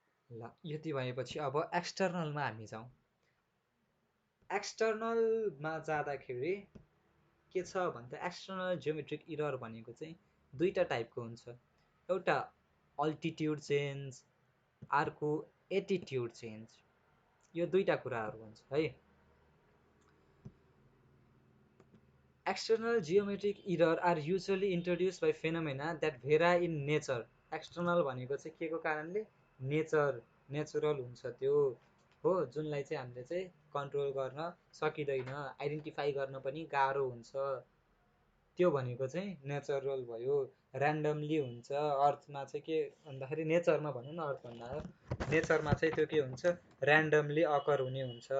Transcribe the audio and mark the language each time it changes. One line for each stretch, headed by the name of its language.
Nepali: ल यति भएपछि अब एक्सटर्नलमा हामी जाउँ। एक्सटर्नलमा जाँदाखेरि के छ भन्दा एक्सटर्नल जियोमेट्रिक इरर भनेको चाहिँ दुईटा टाइपको हुन्छ। एउटा अल्टिट्युड चेन्ज, अर्को एटिट्युड चेन्ज। यो दुईटा कुराहरू हुन्छ है।
English: External geometric error are usually introduced by phenomena that vary in nature.
Nepali: External भनेको चाहिँ के को कारणले नेचुरल हुन्छ त्यो हो, जुनलाई चाहिँ हामीले चाहिँ कन्ट्रोल गर्न सकिँदैन, आइडेन्टिफाई गर्न पनि गाह्रो हुन्छ। त्यो भनेको चाहिँ नेचुरल भयो, ऱ्यान्डमली हुन्छ। अर्थमा चाहिँ के भन्दाखेरि नेचरमा भनौँ न, अर्थ भन्दा नेचरमा चाहिँ त्यो के हुन्छ, ऱ्यान्डमली अकर हुने हुन्छ।